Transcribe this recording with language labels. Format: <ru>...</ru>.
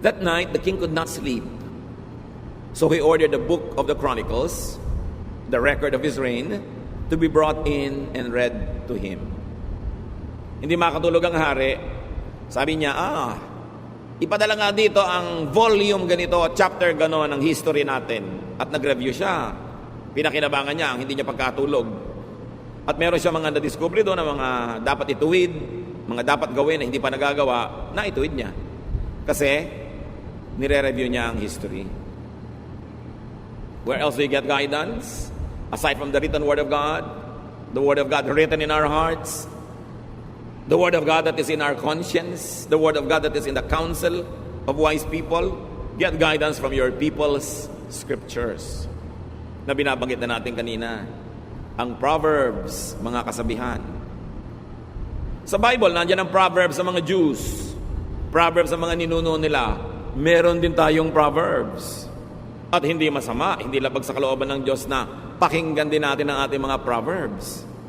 <en>That night, the king could not sleep. So he ordered the book of the Chronicles, the record of his reign, to be brought in and read to him.</en> <tl>Hindi makatulog ang hari. Sabi niya, ipadala nga dito ang volume ganito, chapter gano'n ng history natin. At nag-review siya. Pinakinabangan niya ang hindi niya pagkatulog. At meron siya mga na-discovery doon na mga dapat ituwid, mga dapat gawin na hindi pa nagagawa, na ituwid niya. Kasi, nire-review niya ang history.</tl> <en>Where else do you get guidance? Aside from the written Word of God, the Word of God written in our hearts, the Word of God that is in our conscience, the Word of God that is in the counsel of wise people, get guidance from your people's scriptures.</en> <tl>Na binabanggit na natin kanina, ang Proverbs, mga kasabihan. Sa Bible, nandiyan ang Proverbs sa mga Jews, Proverbs sa mga ninuno nila. Meron din tayong Proverbs. At hindi masama, hindi labag sa kalooban ng Diyos na pakinggan din natin ang ating mga Proverbs.</tl>